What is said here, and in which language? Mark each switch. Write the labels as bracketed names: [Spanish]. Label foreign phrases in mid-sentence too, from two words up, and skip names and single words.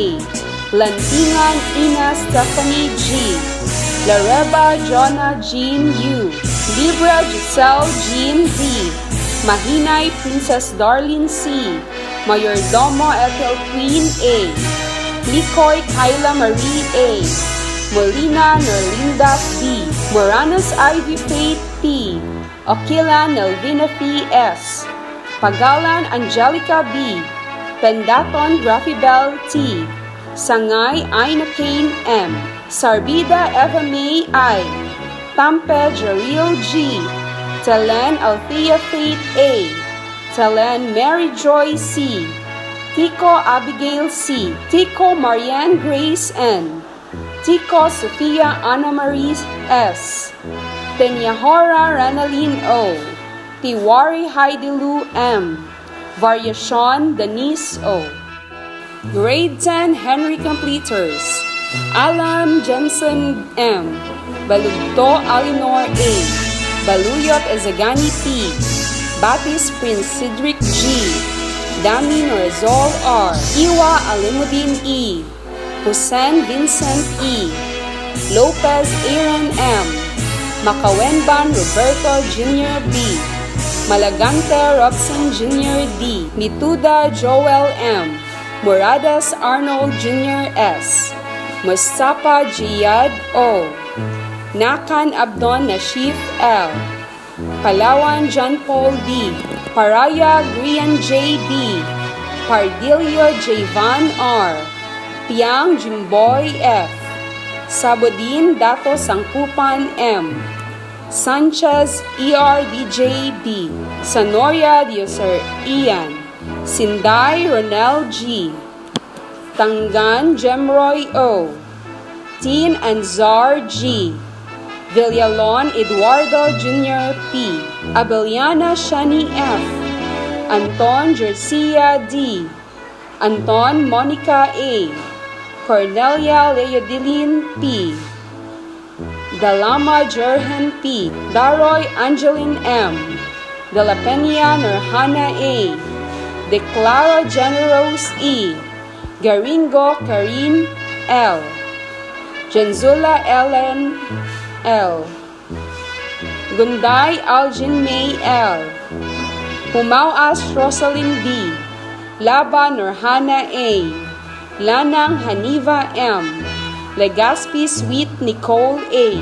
[English] Lantingan Ina Stephanie G. Lareba Jonah Jean U. Libra Giselle Jean D. Mahinay Princess Darlene C. Mayordomo Ethel Queen A. Likoy Kyla Marie A. Molina Nerlinda B. Moranos Ivy Faith P. Okila Nelvina P. S. Pagalan Angelica B. Pendaton Grafibel T. Sangay Aina Kane M. Sarbida Eva May I. Tampe Jaril G. Telen Althea Faith A. Telen Mary Joy C. Tico Abigail C. Tico Marianne Grace N. Tico Sofia Ana Marie S. Peñahora Ranaline O. Tiwari Haidilu M. Variation Denise O. Grade 10 Henry Completers. Alan Jensen M. Balugto Alinor A. Baluyot Ezagani P. Batis Prince Cedric G. Dami Norazol R. Iwa Alimudin E. Hussein Vincent E. Lopez Aaron M. Makawenban Roberto Jr. B. Malagante Robson Jr. D. Mituda Joel M. Morades Arnold Jr. S. Mustafa Jiyad O. Nakan Abdon Nashif L. Palawan John Paul D. Paraya Grian J. B. Pardilio Javon R. Piang Jimboy F. Sabodin Dato Sangkupan M. Sanchez ERDJ B. Sanoria Dioser Ian. Sinday Ronel G. Tangan Jemroy O. Tin Anzar G. Villalon Eduardo Jr. P. Abeliana Shani F. Anton Jercia D. Anton Monica A. Cornelia Leodilin P. Dalama Jerhen P. Daroy Angeline M. De La Peña Nurhana A. Declara Generos E. Garingo Karin L. Jenzula Ellen L. Gunday Algin May L. Humauas Rosalyn D. Laba Nurhana A. Lanang Haniva M. Legaspi Sweet Nicole A.